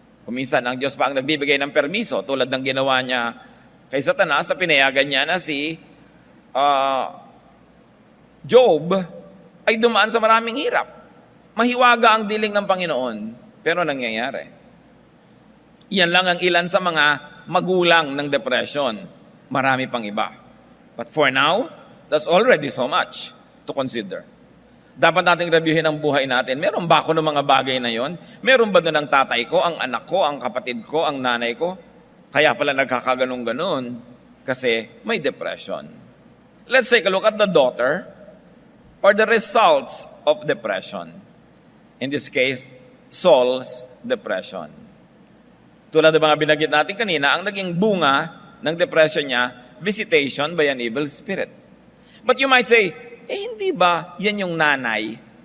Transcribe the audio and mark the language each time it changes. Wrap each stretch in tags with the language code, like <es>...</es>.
<tl>Kuminsan, ang Diyos pa ang nagbibigay ng permiso, tulad ng ginawa niya kay Satanas, sa pinayagan niya na si Job ay dumaan sa maraming hirap. Mahiwaga ang diling ng Panginoon, pero nangyayari. Yan lang ang ilan sa mga magulang ng depression. Marami pang iba.</tl> <en>But for now, that's already so much to consider.</en> <tl>Dapat nating reviewin ang buhay natin. Meron ba ako ng mga bagay na yon? Meron ba doon ang tatay ko, ang anak ko, ang kapatid ko, ang nanay ko? Kaya pala nagkakaganong-ganon kasi may depression.</tl> <en>Let's take a look at the daughter or the results of depression. In this case, Saul's depression.</en> <tl>Tulad ng mga binanggit natin kanina, ang naging bunga ng depression niya,</tl> <en>visitation by an evil spirit. But you might say,</en> <tl>hindi ba yan yung nanay?</tl>